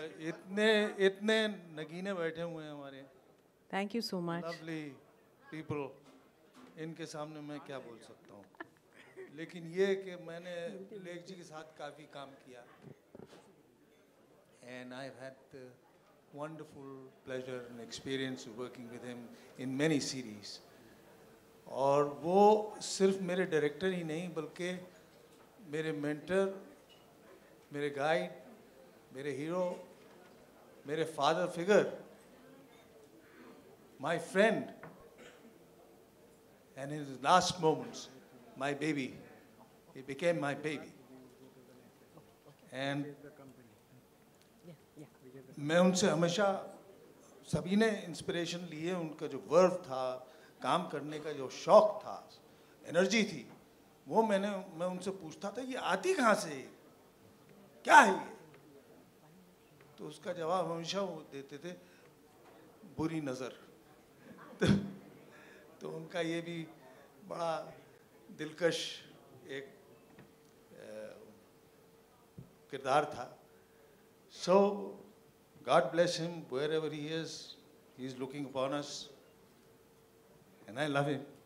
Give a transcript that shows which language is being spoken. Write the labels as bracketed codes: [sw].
[hi] इतने इतने नगीने बैठे हुए हैं हमारे। [en] Thank you so much. [hi] Lovely people, इनके सामने मैं क्या बोल सकता हूँ। लेकिन ये कि मैंने लेख जी के साथ काफ़ी काम किया, [en] and I've had the wonderful pleasure and experience of working with him in many series. [hi] और वो सिर्फ मेरे डायरेक्टर ही नहीं बल्कि मेरे मेंटर, मेरे गाइड, मेरे हीरो, मेरे father figure, [en] my friend, and in his last moments, my baby. He became my baby. And [hi] मैं उनसे हमेशा, सभी ने इंस्पिरेशन लिए, उनका जो वर्व था, काम करने का जो शौक था, एनर्जी थी, वो मैं उनसे पूछता था ये आती कहाँ से, क्या है ये? तो उसका जवाब हमेशा वो देते थे, बुरी नज़र। तो उनका ये भी बड़ा दिलकश एक किरदार था। [en] So God bless him wherever he is. He is looking upon us, and I love him.